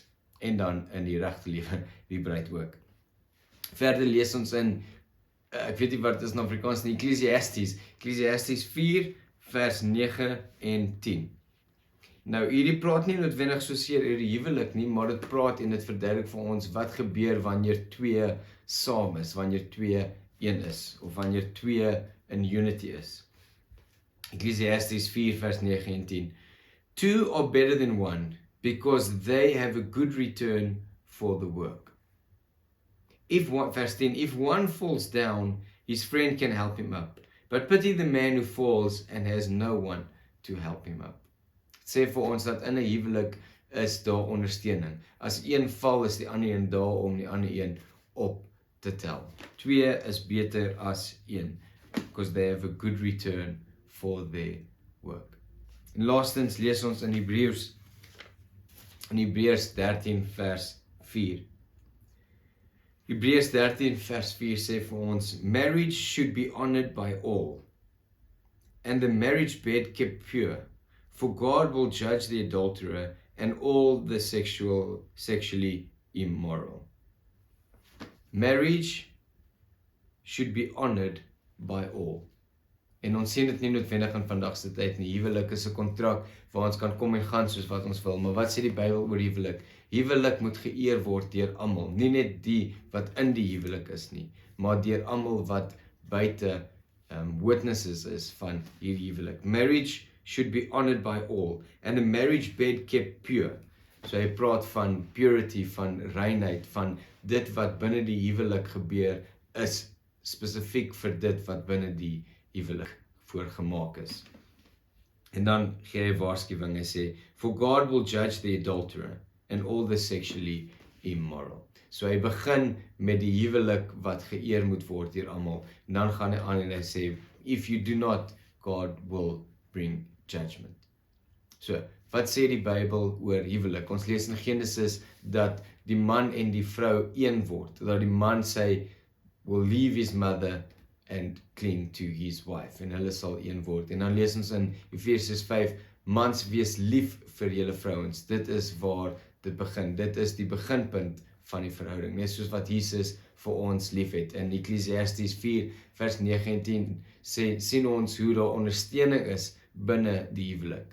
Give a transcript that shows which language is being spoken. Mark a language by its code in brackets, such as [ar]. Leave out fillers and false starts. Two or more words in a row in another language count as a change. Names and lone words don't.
[af] En dan in die regte lewe, die bruid ook. Verder lees ons in, ek weet nie wat dit is in Afrikaans nie, Ecclesiastes 4 vers 9 en 10. Nou hierdie praat nie noodwendig soseer oor die huwelik nie, maar dit praat en dit verduidelik vir ons wat gebeur wanneer twee saam is, wanneer twee een is, of wanneer twee in unity is. Ecclesiastes 4 vers 9 en 10. [en] Two are better than one, because they have a good return for the work. Verse 10, if one falls down, his friend can help him up. But pity the man who falls and has no one to help him up. [af] Het sê vir ons dat in 'n huwelik is daar ondersteuning. As een val, is die ander een daar om die ander een op te tel. Twee is beter as een, [en] because they have a good return for their work. [af] En laastens lees ons in Hebreërs 13 vers 4. Hebreërs 13 vers 4 sê vir ons, [en] marriage should be honored by all, and the marriage bed kept pure, for God will judge the adulterer and all the sexually immoral. Marriage should be honored by all. [af] En ons sien dit nie noodwendig in vandag se tyd nie. Huwelik is 'n kontrak waar ons kan kom en gaan soos wat ons wil. Maar wat sê die Bybel oor huwelik? Huwelik moet geëer word deur almal, nie net die wat in die huwelik is nie, maar deur almal wat buite witnesses is van hierdie huwelik. [en] Marriage should be honored by all, and a marriage bed kept pure. [af] So hy praat van purity, van reinheid, van dit wat binne die huwelik gebeur is spesifiek vir dit wat binne die huwelik voorgemaak is. En dan gee hy waarskuwing, hy sê, [en] for God will judge the adulterer and all the sexually immoral. [af] So hy begin met die huwelik wat geëer moet word deur almal, en dan gaan hy aan en hy sê, [en] if you do not, God will bring judgment. [af] So, wat sê die Bybel oor huwelik? Ons lees in Genesis dat die man en die vrou een word, dat die man [en] will leave his mother and cling to his wife, [af] en hulle sal een word. En dan lees ons in Efesiërs 5, mans wees lief vir julle vrouens. Dit is waar dit begin. Dit is die beginpunt van die verhouding, net soos wat Jesus vir ons lief het. In Ecclesiastes 4 vers 9 en 10 sien ons hoe daar ondersteuning is binne die huwelik.